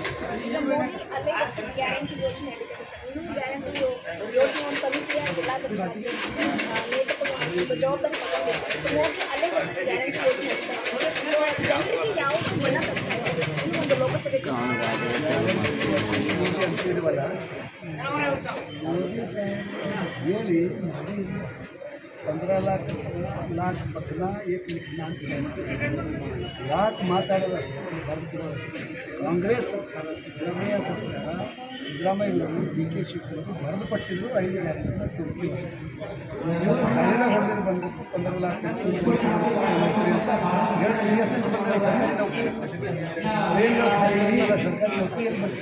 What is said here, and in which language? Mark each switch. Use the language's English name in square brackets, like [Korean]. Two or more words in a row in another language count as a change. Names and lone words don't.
[Kannada] ಈಗ ಮೋದಿ ಅಲ್ಲೇ ವರ್ಸಸ್ ಗ್ಯಾರಂಟಿ ಯೋಜನೆ ಹೇಳಿದ್ದಾರೆ ಸರ್ ಇನ್ನೂ ಗ್ಯಾರಂಟಿ ಯೋಜನೆ ಒಂದು ಸಮಿತಿಯ ಜಿಲ್ಲಾಧ್ಯಕ್ಷ ನೇತೃತ್ವ ಜವಾಬ್ದಾರಿ ತಗೊಂಡಿದ್ದಾರೆ ಸೊ ಮೋದಿ ಅಲ್ಲೇ ವರ್ಸಸ್ ಗ್ಯಾರಂಟಿ ಯೋಜನೆ ಹೇಳ್ತಾರೆ ಸೊ ಜನರಿಗೆ ಯಾವುದು ಮನ ಬರ್ತಾ ಇದೆ ಇನ್ನೂ ಒಂದು ಲೋಕಸಭೆ ಅಂತಿರುವಲ್ಲ ಮೋದಿ ಸಾಹೇಬ್ ಹೇಳಿ ಮಾಡಿ [Hindi] 15 लाख बकना 1 लिखना [Kannada] ಅಂತ ಯಾಕೆ ಮಾತಾಡೋದು ಅಷ್ಟೇ ಬರೆದುಕೊಡೋದು ಕಾಂಗ್ರೆಸ್ ಸರ್ಕಾರ ಸಿದ್ದರಾಮಯ್ಯನವರು ಡಿ ಕೆ ಶಿವಕುಮಾರ್ ಬರೆದು ಪಟ್ಟಿದ್ರು 5 ಗ್ಯಾರಂಟಿನ ಕೊಡ್ತೀವಿ ಇವರು ಕಳೆದಾಗ ಹೊಡೆದ್ರೆ ಬಂದದ್ದು 15 लाख ನೌಕರಿ ಅಂತ ಹೇಳಿ ಬಂದರೆ ಸರ್ಕಾರಿ ನೌಕರಿ ಟ್ರೈನ್ಗಳು ಖಾಸಗಿ ಸರ್ಕಾರಿ ನೌಕರಿಯಲ್ಲಿ ಬರ್ತದೆ